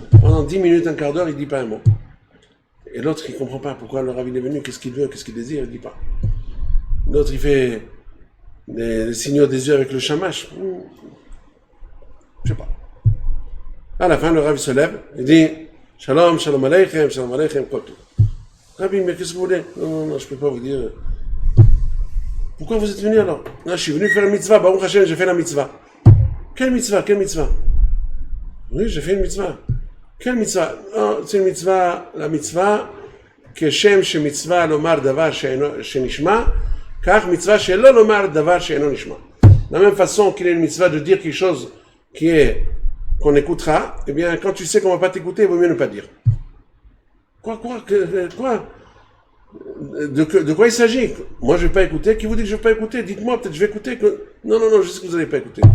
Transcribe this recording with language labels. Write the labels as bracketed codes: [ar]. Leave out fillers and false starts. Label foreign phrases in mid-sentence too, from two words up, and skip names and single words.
[fr] Pendant 10 minutes, un quart d'heure, il dit pas un mot. Et l'autre, il comprend pas pourquoi le Rav est venu, qu'est-ce qu'il veut, qu'est-ce qu'il désire, il dit pas. L'autre, il fait des signaux des yeux avec le shamash. Je sais pas. À la fin, le Rav se lève, il dit Shalom, [he] שלום עליכם, [fr] kotu. Rabbi, mais qu'est-ce que vous voulez? Non, je peux pas vous dire. Pourquoi vous êtes venu alors? Non, je suis venu faire une mitzvah, [he] ברוך השם, [fr] j'ai fait la mitzvah. Quelle mitzvah? Oui, j'ai fait une mitzvah. Quelle mitzvah? Non, c'est une mitzvah, la mitzvah, que [he] שם שמצוה לומר דבר שנשמע כך מצוה שלא לומר דבר שאינו נשמע. [fr] De la même façon qu'il y a une mitzvah de dire quelque chose qu'on écoutera, eh bien, quand tu sais qu'on va pas t'écouter, il vaut mieux ne pas dire. Quoi? De quoi il s'agit? Moi, je vais pas écouter. Qui vous dit que je vais pas écouter? Dites-moi, peut-être je vais écouter. Non, je sais que vous n'allez pas écouter.